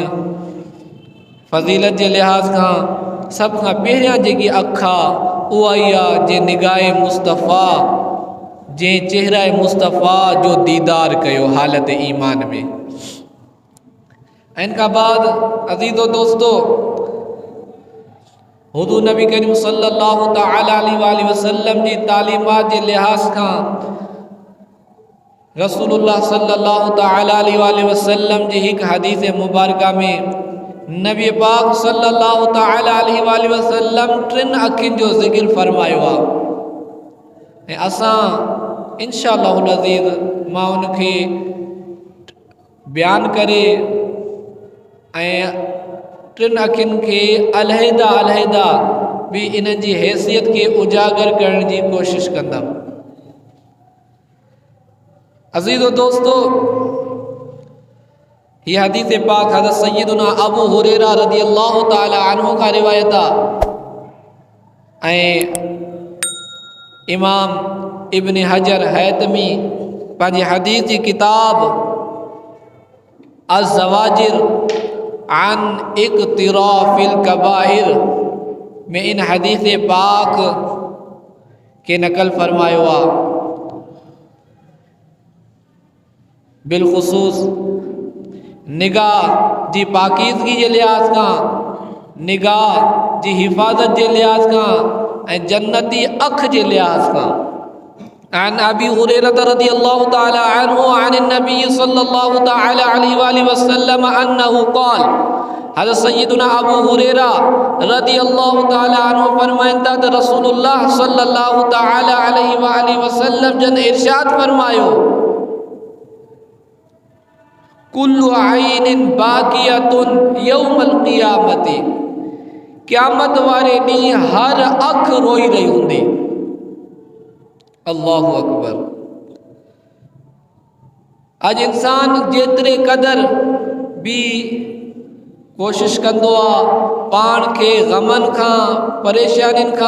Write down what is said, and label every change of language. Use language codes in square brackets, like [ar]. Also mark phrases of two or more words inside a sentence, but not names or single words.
[sd] फ़ज़ीलत जे लिहाज़ खां सभ खां पहिरियां जेकी अख आहे उहा ई आहे जे निगाह मुस्तफ़ा जंहिं चेहरा मुस्तफ़ा जो दीदार कयो हालत ईमान में। इन खां बाद अज़ीज़ो दोस्तो, हुज़ूर नबी करीम [ar] صلى الله تعالى عليه وسلم [sd] जी तालीमात जे लिहाज़ खां रसूलुल्लाह [ar] صلى الله تعالى عليه وسلم [sd] जी हिकु हदीस मुबारका में नबी पाक [ar] صلى الله تعالى عليه وسلم [sd] 3 अखियुनि जो ज़िक्र फरमायो आहे ऐं असां [ar] إن شاء الله العزيز [sd] मां उनखे बयानु करे ऐं 3 अखियुनि खे अलहदा अलहदा भी इन्हनि जी हैसियत के उजागर करण जी कोशिश कंदुमि। अज़ीज़ो दोस्तो, [ur] یہ حدیث پاک حضرت سیدنا ابو ہریرہ [ar] رضي الله تعالى عنه [ur] کا روایت ہے. [sd] इमाम इब्न हजर हैतमी पंहिंजी हदीस की किताब अज़्ज़वाजिर अन इक़्तिराफ़िल कबाइर में इन हदीस पाक के नकल फरमायो आहे। बिलख़ुसूस निगाह जी पाकीज़गी जे लिहाज़ खां, निगाह जी हिफ़ाज़त जे लिहाज़ खां ऐं जन्नती अख जे लिहाज़ खां। [ar] عن أبي هريرة رضي الله تعالى عنه عن النبي صلى الله تعالى عليه وسلم أنه قال, [sd] हज़रत सय्यदुना अबू हुरैरा [ar] رضي الله تعالى عنه [sd] फरमाइनि था त रसूलुल्लाह [ar] صلى الله تعالى عليه وسلم [sd] जन इरशाद फरमायो, [ar] كل عين باكية يوم القيامة, [sd] क़यामत वारे ॾींहुं हर अख रोई रही हूंदी। [ar] الله أكبر. [sd] अॼु इंसान जेतिरे क़दर भी कोशिश कंदो आहे पाण खे ग़मनि खां परेशानियुनि खां